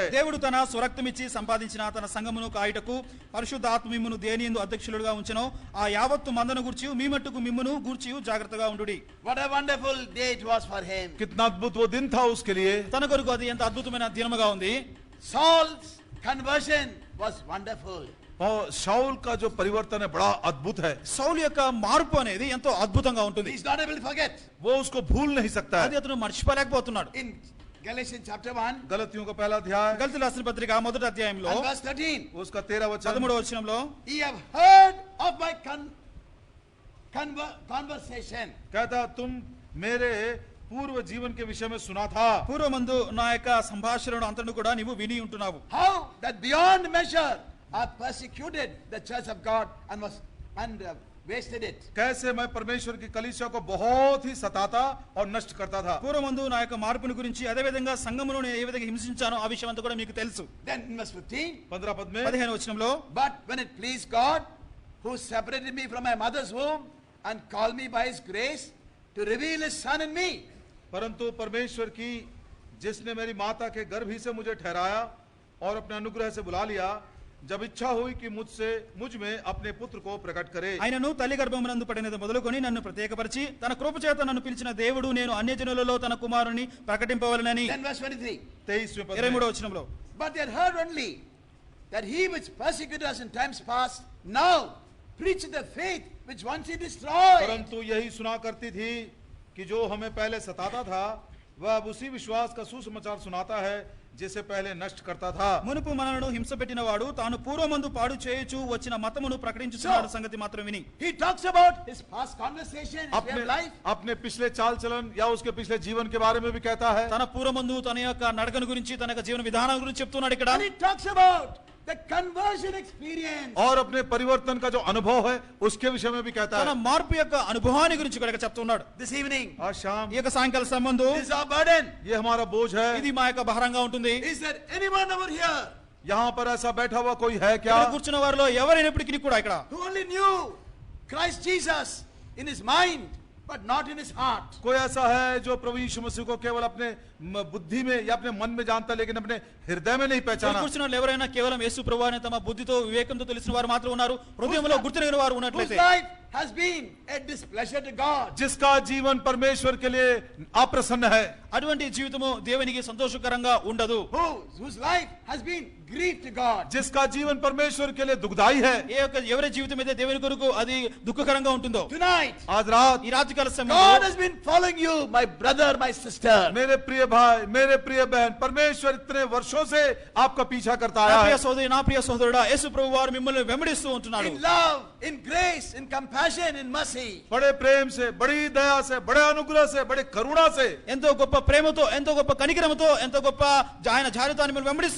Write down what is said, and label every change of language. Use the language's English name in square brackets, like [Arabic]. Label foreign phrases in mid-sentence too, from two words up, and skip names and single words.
[Telugu] దేవుడు తన స్వరక్తమిచ్చి సంపాదించిన తన సంఘమును కాయుటకు పరిశుద్ధ ఆత్మ మిమ్మును దేనియందు అధ్యక్షులుగా ఉంచెనో ఆ యావత్తు మందను గూర్చి మీ మట్టుకు మిమ్మును గూర్చి జాగ్రత్తగా ఉండుడి. [English] What a wonderful day it was for him. [Hindi] कितना अद्भुत वो दिन था उसके लिए। [Telugu] తన కొరకు అది ఎంత అద్భుతమైన దినముగా ఉంది. [English] Saul's conversion was wonderful. [Hindi] और शाऊल का जो परिवर्तन है बड़ा अद्भुत है। [Telugu] సౌలు యొక్క మార్పు అనేది ఎంతో అద్భుతంగా ఉంటుంది. [English] He's not able to forget. [Hindi] वो उसको भूल नहीं सकता [Telugu] అది [Hindi] है। [Telugu] అతను మర్చిపోలేకపోతున్నాడు. [English] In Galatians chapter 1 [Hindi] गलतियों का पहला अध्याय [Telugu] గలతీయులకు రాసిన పత్రిక మొదటి అధ్యాయంలో [English] and verse 13. [Hindi] उसका 13 वचन। [Telugu] 13వ వచనంలో [English] Ye have heard of my conversation. [Hindi] कहता तुम मेरे पूर्व जीवन के विषय में सुना था। [Telugu] పూర్వమందు నా యొక్క సంభాషణను అంతను కూడా నీవు విని ఉంటున్నావు. [English] How that beyond measure I persecuted the church of God and wasted it. [Hindi] कैसे मैं परमेश्वर की कलीसिया को बहुत ही सताता और नष्ट करता था। [Telugu] పూర్వమందు నా యొక్క మార్పుని గురించి అదే విధంగా సంఘమును నేను ఏ విధంగా హింసించానో ఆ విషయం అంతా కూడా మీకు తెలుసు. [English] Then in verse 15. [Hindi] 15 पद में [Telugu] 15వ వచనంలో [English] But when it pleased God, who separated me from my mother's womb and called me by his grace to reveal his son in me. [Hindi] परंतु परमेश्वर की जिसने मेरी माता के गर्भ ही से मुझे ठहराया और अपने अनुग्रह से बुला लिया जब इच्छा हुई कि मुझ में अपने पुत्र को प्रकट करे। [Telugu] ఆయనను తల్లి గర్భమునందు పడినది మొదలుకొని నన్ను ప్రత్యేకపరిచి తన కృప చేత నన్ను పిలిచిన దేవుడు నేను అన్యజనులలో తన కుమారుని ప్రకటింపవలెనని. [English] Then verse 23. [Hindi] 23वें पद [Telugu] 23వ [Hindi] में [Telugu] వచనంలో [English] But they had heard only that he which persecuted us in times past now preached the faith which once he destroyed. [Hindi] परंतु यही सुना करती थी कि जो हमें पहले सताता था वह अब उसी विश्वास का सुसमाचार सुनाता है जिसे पहले नष्ट करता था। [Telugu] మునుపు మనలను హింస పెట్టిన వాడు తాను పూర్వమందు పాడు చేయుచు వచ్చిన మతమును ప్రకటించుచున్నాడు సంగతి మాత్రం విని. [English] He talks about his past conversation, his way [Hindi] अपने [English] of life. [Hindi] अपने पिछले चाल चलन या उसके पिछले जीवन के बारे में भी कहता है। [Telugu] తన పూర్వమందు తన యొక్క నడకను గురించి తన యొక్క జీవన విధానం గురించి చెప్తున్నాడు ఇక్కడ. [English] And he talks about the conversion experience. [Hindi] और अपने परिवर्तन का जो अनुभव है उसके विषय में भी कहता [Telugu] తన [Hindi] है। [Telugu] మార్పు యొక్క అనుభవాన్ని గురించి కూడా ఇక్కడ చెప్తున్నాడు. [English] This evening, [Hindi] आज शाम [Telugu] ఈ యొక్క సాయంకాల సంబంధం [English] this is our burden. [Hindi] ये हमारा बोझ है। [Telugu] ఇది మా యొక్క భారంగా ఉంటుంది. [English] Is there anyone over here [Hindi] यहाँ पर ऐसा बैठा हुआ कोई है क्या [Telugu] ఇక్కడ కూర్చున్న వారిలో ఎవరైనప్పటికీ కూడా ఇక్కడ [English] who only knew Christ Jesus in his mind but not in his heart? [Hindi] कोई ऐसा है जो प्रभु यीशु मसीह को केवल अपने बुद्धि में या अपने मन में जानता लेकिन अपने हृदय में नहीं [Telugu] ఇక్కడ [Hindi] पहचाना? [Telugu] కూర్చున్న వాళ్ళు ఎవరైనా కేవలం యేసు ప్రభువుని తమ బుద్ధితో వివేకంతో తెలిసిన వారు మాత్రం ఉన్నారు, హృదయంలో గుర్తిరిగిన వారు [English] Whose [Telugu] ఉన్నట్లయితే [English] life has been a displeasure to God. [Hindi] जिसका जीवन परमेश्वर के लिए अप्रसन्न है, [Telugu] అటువంటి జీవితము దేవునికి సంతోషకరంగా ఉండదు. [English] Whose life has been grief to God. [Hindi] जिसका जीवन परमेश्वर के लिए दुखदाई है. [Telugu] ఎవరి జీవితం అయితే దేవుని కొరకు అది దుఃఖకరంగా ఉంటుందో, [English] Tonight, [Hindi] आज रात [Telugu] ఈ రాత్రికాల [English] God [Telugu] సమయంలో [English] has been following you, my brother, my sister. [Hindi] मेरे प्रिय भाई, मेरे प्रिय बहन, परमेश्वर इतने वर्षों से आपका पीछा करता [Telugu] నా [Hindi] आया [Telugu] ప్రియ [Hindi] है. [Telugu] సోదరి, నా ప్రియ సోదరుడా, యేసు ప్రభు వారు మిమ్మల్ని వెంబడిస్తూ ఉంటున్నాడు. [English] In love, in grace, in compassion, in mercy. [Hindi] बड़े प्रेम से, बड़ी दया से, बड़े अनुग्रह से, बड़े करुणा से [Telugu] ఎంతో గొప్ప ప్రేమతో, ఎంతో గొప్ప కనికరముతో, ఎంతో గొప్ప ఆయన జాగ్రత్త మిమ్మల్ని వెంబడిస్తూ